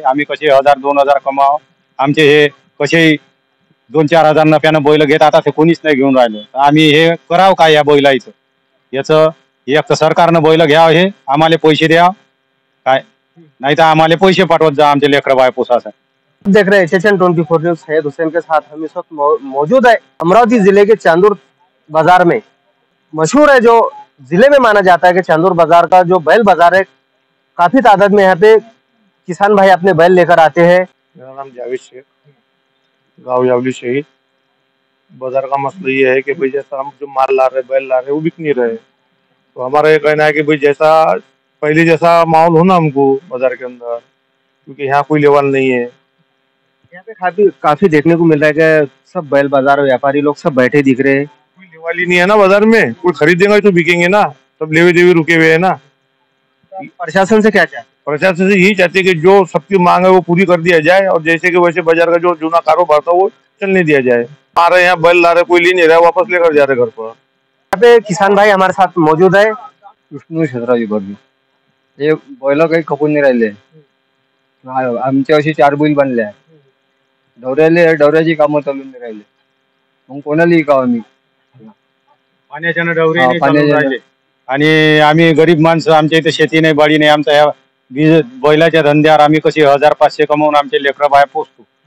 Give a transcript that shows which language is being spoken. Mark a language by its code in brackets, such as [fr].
[mr] आम्ही कसे 1000-2000 कमाव, आमचे हे कसे 2-4 हजार नफ्यानं बैल घेत, आता ते कोणीच नाही घेऊन राहिलं. आम्ही हे करावं काय या बैलाचं? याचं एक तर सरकारनं बैल घ्यावं, हे आम्हाला पैसे द्या काय, नहीं तो आम्हाले पैसे पाठवत जा आमचे लेकर बाय पोसासाठी। [hi] देख रहे हैं एचएचएन 24 न्यूज। सैयद हुसैन के साथ हम इस वक्त मौजूद है अमरावती जिले के चांदूर बाजार में। मशहूर है, जो जिले में माना जाता है कि चांदूर बाजार का जो बैल बाजार है, काफी तादाद में यहाँ पे किसान भाई अपने बैल लेकर आते हैं। मेरा नाम जावेद शेख, गाँव यावली शहीद। बाजार का मसला ये है कि भाई जैसा हम जो माल ला रहे, बैल ला रहे, वो बिक नहीं रहे। तो हमारा ये कहना है कि भाई जैसा पहले जैसा माहौल हो ना हमको बाजार के अंदर, क्योंकि यहाँ कोई लेवल नहीं है। यहाँ पे काफी देखने को मिल रहा है कि सब बैल बाजार व्यापारी लोग सब बैठे दिख रहे हैं। कोई लेवल ही नहीं है ना बाजार में, कोई खरीदेगा तो बिकेंगे ना, सब लेवे देवे रुके हुए है ना। प्रशासन से क्या चाहते? प्रशासन से यही चाहते कि जो सबकी मांग है वो पूरी कर दिया जाए, और जैसे कि वैसे बाजार का जो जूना कारोबार था वो चलने दिया जाए। आ रहे यहाँ बैल ला रहे, कोई ले नहीं रहा, वापस लेकर जा रहे घर पर। यहाँ पे किसान भाई हमारे साथ मौजूद है। [mr] विष्णू क्षेत्राजी बघी हे बैल काही खपून नाही राहिले। आमच्या अशी 4 बैल बनले आहे, डवऱ्याची कामं चालून नाही राहिले, मग कोणाला विकावं आम्ही? पाण्याच्यानं डवरे नाही चालून राहिले, आणि आम्ही गरीब माणसं, आमच्या इथे शेती नाही, बाडी नाही, आमचा ह्या बैलाच्या धंद्यावर आम्ही कशी 1000-500 कमवून आमचे लेकरा बाया पोसतो।